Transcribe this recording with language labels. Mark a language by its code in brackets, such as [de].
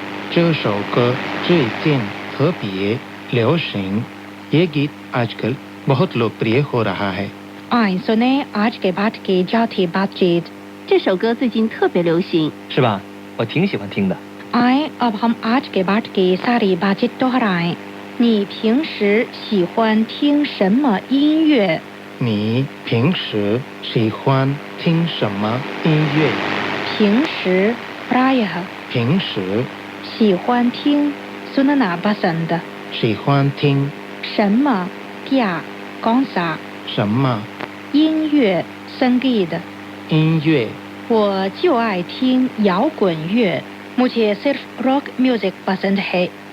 [zh] 这首歌最近特别流行。 [hi] ये गीत आजकल बहुत लोकप्रिय हो रहा है। आइए सुने आज के पाठ की चौथी बातचीत। [zh] 这首歌最近特别流行。是吧？我挺喜欢听的。 [hi] आए अब हम आज के पाठ की सारी बातचीत दोहराएं। [zh] 你平时喜欢听什么音乐？你平时喜欢听什么音乐？ [hi] 平时 प्रायः [zh] 平时 [hi] 喜欢听 सुनना पसंद [zh] 喜欢听 [hi] 什么 क्या कौन सा [zh] 什么 [hi] 音乐 संगीत [zh] 音乐？我就爱听摇滚乐 [hi] मुझे सिर्फ रॉक म्यूजिक पसंद है